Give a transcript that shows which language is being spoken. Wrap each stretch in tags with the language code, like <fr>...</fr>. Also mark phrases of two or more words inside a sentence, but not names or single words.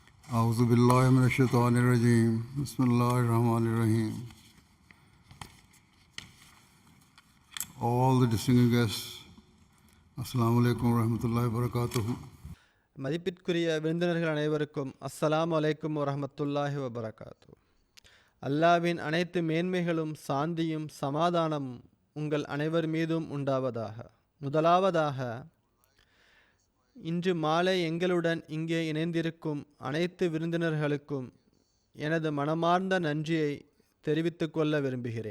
<ar>أعوذ بالله من الشيطان الرجيم بسم الله الرحمن الرحيم.</ar> <en>All the distinguished guests,</en> <ar>السلام عليكم ورحمة الله وبركاته.</ar> <ta>மதிப்பிற்குரிய விருந்தினர்கள் அனைவருக்கும்</ta> <ar>السلام عليكم ورحمة الله وبركاته.</ar> <ta>அல்லாவின் அனைத்து மேன்மைகளும் சாந்தியும் சமாதானமும் உங்கள் அனைவர் மீதும் உண்டாவதாக. முதலாவதாக, இன்று மாலை எங்களுடன் இங்கே இணைந்திருக்கும் அனைத்து விருந்தினர்களுக்கும் எனது மனமார்ந்த நன்றியை தெரிவித்துக் கொள்ள விரும்புகிறேன்.</ta>